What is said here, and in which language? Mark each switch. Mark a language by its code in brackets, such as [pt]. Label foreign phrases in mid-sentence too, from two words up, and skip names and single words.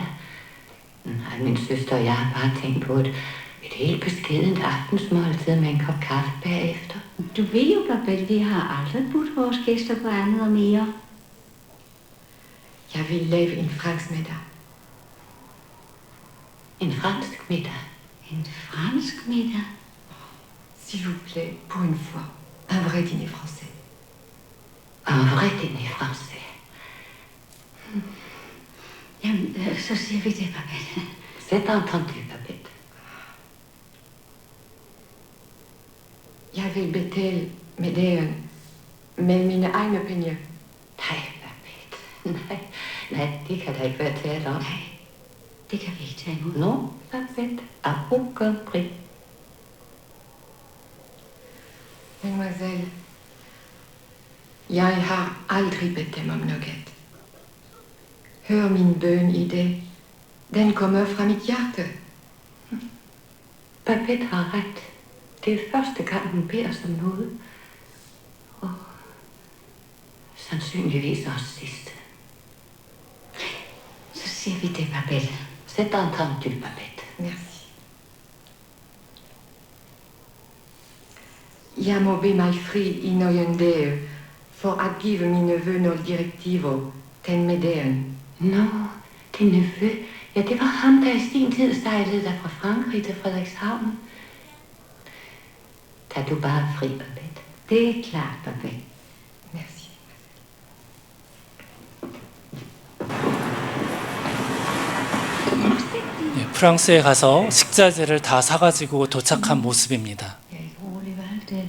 [da] Nej, min søster og jeg har bare tænkt på et helt beskedent aftensmåltid med en kop kaffe bagefter. Du ved jo, Babette, vi har aldrig budt vores gæster på andet og mere. Jeg vil lave en fransk middag. En fransk middag? En fransk middag? [fr] S'il vous plaît, pour une fois, un vrai dîner français. Un vrai dîner français. [da] Jamen, så siger vi det, Babette. [fr] C'est entendu, Babette. [da] Jeg vil betale middagen med mine egne penge. Nej, Babette. Nej, det kan der ikke være tale om. Nej, det kan vi ikke tage imod. [fr] Non, Babette, à aucun prix. [da] Mademoiselle, jeg har aldrig bedt dem om noget. Hør min bøn i det. Den kommer fra mit hjerte. Babette har ret. Det er første gang, hun beder os om noget. Og sandsynligvis også sidste. Så siger vi det, Babette. [fr] C'est entendu, Babette. Merci. [da] Jeg må bede mig fri i nogle dage for at give mine nevø nogle direktiver til middagen. Nå, din nevø? Ja, det var ham, der i sin tid sejlede der fra Frankrig til Frederikshavn. Tag du bare fri, Babette. Det er klart, Babette. Merci. [ko] 프랑스에 가서 식자재를 다 사가지고 도착한 모습입니다. [da] Jeg er ikke rolig, hvad alt det?